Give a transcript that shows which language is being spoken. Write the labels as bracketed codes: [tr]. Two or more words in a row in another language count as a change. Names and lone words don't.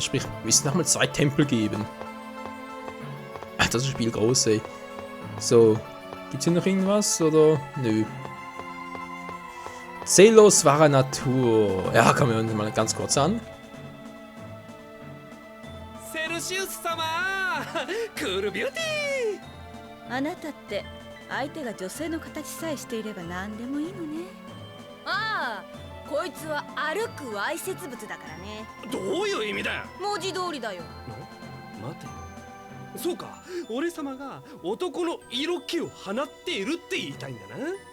[de] Sprich, wir müssen nochmal 2 Tempel geben. Ach, das ist ein Spiel groß, ey. So, gibt's hier noch irgendwas, oder? Nö. Zelos wahre Natur. Ja, kommen wir uns mal ganz kurz an. [ja] Celsius-sama! [en] Cool Beauty! [ja] あなたって相手が女性の形さえしていれば何でもいいのね。ああ、こいつは歩くわいせつ物だからね。どういう意味だよ。文字通りだよ。待て。そうか、俺様が男の色気を放っているって言いたいんだな。